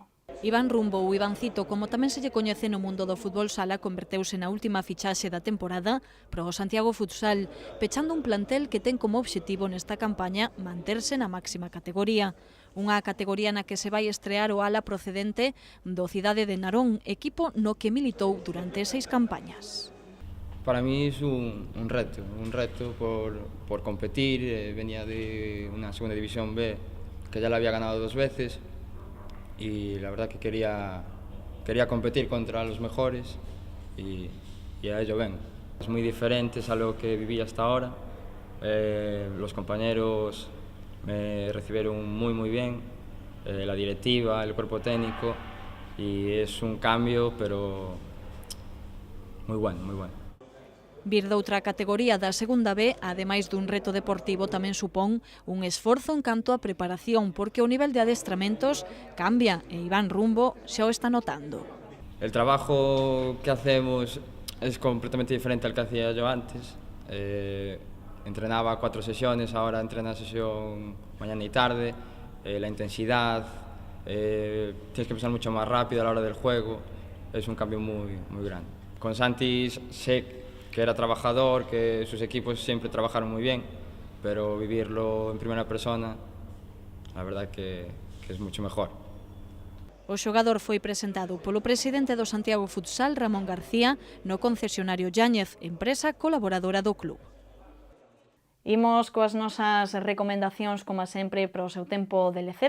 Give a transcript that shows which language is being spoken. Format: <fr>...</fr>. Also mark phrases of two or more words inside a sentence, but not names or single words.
<gl>Iván Rumbo, ou Ivancito, como tamén se lle coñece no mundo do fútbol sala, converteuse na última fichaxe da temporada para o Santiago Futsal, pechando un plantel que ten como obxectivo nesta campaña manterse na máxima categoría. Unha categoría na que se vai estrear o ala procedente do Cidade de Narón, equipo no que militou durante 6 campañas.</gl> <es>Para mí es un reto por competir. Venía de una segunda división B que ya la había ganado 2 veces y la verdad que quería competir contra los mejores y a ello vengo. Es muy diferente a lo que viví hasta ahora. Los compañeros me recibieron muy bien, la directiva, el cuerpo técnico, y es un cambio, pero muy bueno, muy bueno.</es> <gl>Vir doutra categoría da segunda B, ademais dun reto deportivo, tamén supón un esforzo en canto a preparación, porque o nivel de adestramentos cambia e Iván Rumbo xa o está notando.</gl> <es>El trabajo que hacemos es completamente diferente al que hacía yo antes. Entrenaba 4 sesiones, ahora entreno sesión mañana y tarde. La intensidad, tienes que pensar mucho más rápido a la hora del juego, es un cambio muy grande. Con Santi sé que era trabajador, que sus equipos siempre trabajaron muy bien, pero vivirlo en primera persona, la verdad que es mucho mejor.</es> <gl>O xogador foi presentado polo presidente do Santiago Futsal, Ramón García, no concesionario Yáñez, empresa colaboradora do club. Imos coas nosas recomendacións, como sempre, para o seu tempo de lecer.</gl>